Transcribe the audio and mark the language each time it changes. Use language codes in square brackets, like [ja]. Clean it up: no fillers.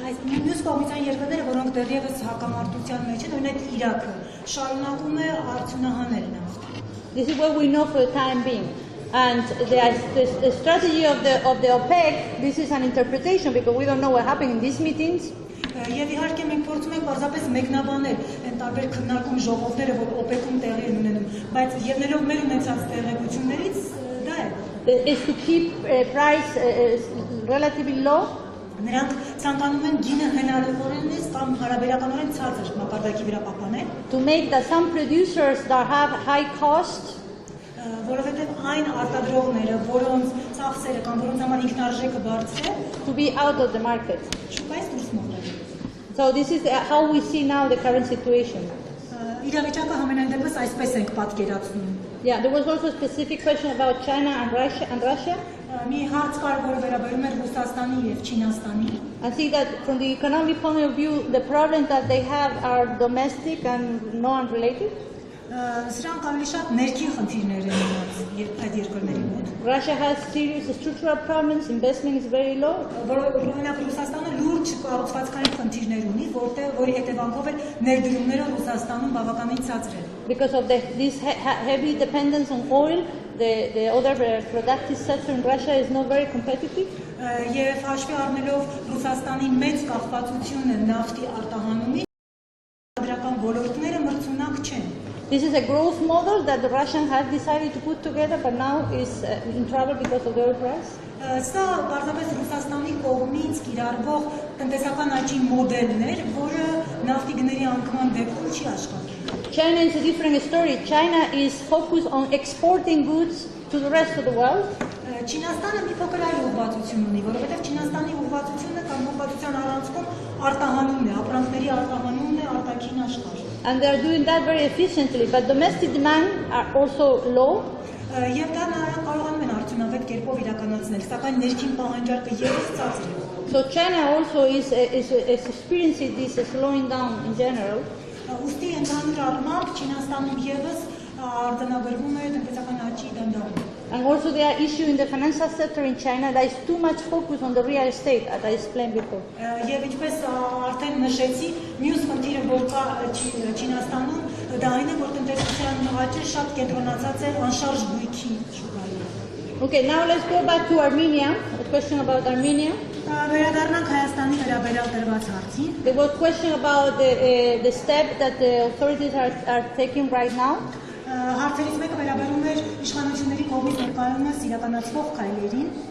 [hy] Մյուս կողմից այն երկրները, որոնք դեռևս հակամարտության մեջ են, օրինակ Իրաքը, շարունակում է արդյունահանել նավթ։ [en] This is what we know for the time being. And the strategy of the OPEC, this is an interpretation because we don't know what happened in these meetings. [hy] Եվ իհարկե մենք փորձում ենք պարզապես մեկնաբանել այն տարբեր քննարկում ժողովները, որ OPEC-ում տեղի են ունենում, բայց ելնելով մեր ունեցած տեղեկություններից դա է։ [en] Is to keep price relatively low. [hy] Նրանք ցանկանում են գինը հնարավորինս կամ հարաբերականորեն ցածր մակարդակի վրա պահպանել։ [en] To make that some producers that have high cost, [hy] որովհետև այն արտադրողները, որոնց ծախսերը կամ որոնց համար ինքնարժեքը բարձր է, [en] to be out of the market. [hy] շուկայից դուրս մղվել։ [en] So this is how we see now the current situation. [hy] Իրավիճակը համենայն դեպս այսպես ենք պատկերացնում։ [en] Yeah, there was also a specific question about China and Russia. [hy] Մի հարց կար, որը վերաբերում էր Ռուսաստանի եւ Չինաստանի։ [en] I see that from the economic point of view, the problems that they have are domestic and not unrelated. [hy] Սրանք ավելի շատ ներքին խնդիրներ են այդ երկրների մոտ։ [en] Russia has serious structural problems, investment is very low. [hy] Օրինակ Ռուսաստանը լուրջ կառուցվածքային խնդիրներ ունի, որի հետևանքով էլ ներդրումները Ռուսաստանում բավականին ցածր են։ [en] Because of this heavy dependence on oil, the other productive sector in Russia is not very competitive. [hy] Եվ հաշվի առնելով Ռուսաստանի մեծ կախվածությունը նավթի արտահանումից, արտադրական ոլորտները մրցունակ չեն։ [en] This is a growth model that the Russians have decided to put together, but now is in trouble because of the oil price. [hy] Սա պարզապես Ռուսաստանի կողմից կիրառվող տնտեսական աճի մոդելն էր, որը նավթի գների անկման դեպքում չի աշխատում։ [en] China is a different story. China is focused on exporting goods to the rest of the world. [hy] Չինաստանը մի փոքր այլ ուղղվածություն ունի, որովհետև Չինաստանի ուղղվածությունը կամ ուղղվածության առանցքում արտահանումն է, ապրանքների արտահանումն է արտաքին աշխարհ։ [en] And they are doing that very efficiently, but domestic demand are also low. [hy] Եվ դա նրանք կարողանում են արդյունավետ կերպով իրականացնել, սակայն ներքին պահանջարկը ևս ցածր է։ [en] So China also is experiencing this slowing down in general. [hy] Ուստի ընդհանուր առմամբ Չինաստանում ևս արձանագրվում է տնտեսական աճի դանդաղում։ [en] And also there are issues in the financial sector in China that is too much focus on the real estate, as I explained before. [hy] Եվ ինչպես արդեն նշեցի, մյուս խնդիրը, որ կա Չինաստանում, դա այն է, որ տնտեսության աճը շատ կենտրոնացած է անշարժ բույքի շուկայում։ [en] Okay, now let's go back to Armenia. A question about Armenia. [hy] Վերադառնանք Հայաստանի վերաբերյալ տրված հարցին։ [en] There was a question about the step that the authorities are taking right now. [hy] Հարցերից մեկը վերաբերում էր իշխանությունների կողմից ներկայումս իրականացվող քայլերին։